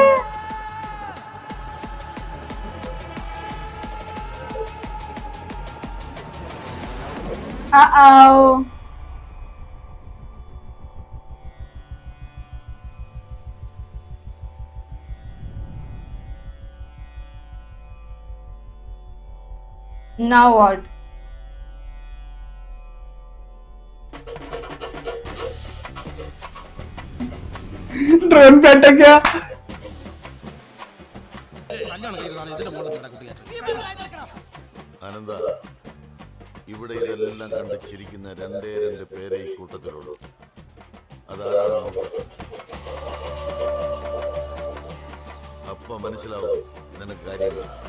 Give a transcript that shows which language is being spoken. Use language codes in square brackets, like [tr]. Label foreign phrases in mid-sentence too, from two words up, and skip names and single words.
[en] Uh-oh. Now what? [hi] ट्रेन पे अटक गया. [ml] ആനന്ദ, ഇവിടെ ഇതെല്ലാം കണ്ട് ചിരിക്കുന്ന രണ്ട് പേരെ ഈ കൂട്ടത്തിലുള്ളൂ. അതാരാണ് നോക്കുക. അപ്പൊ മനസ്സിലാവും നിനക്ക് കാര്യങ്ങൾ.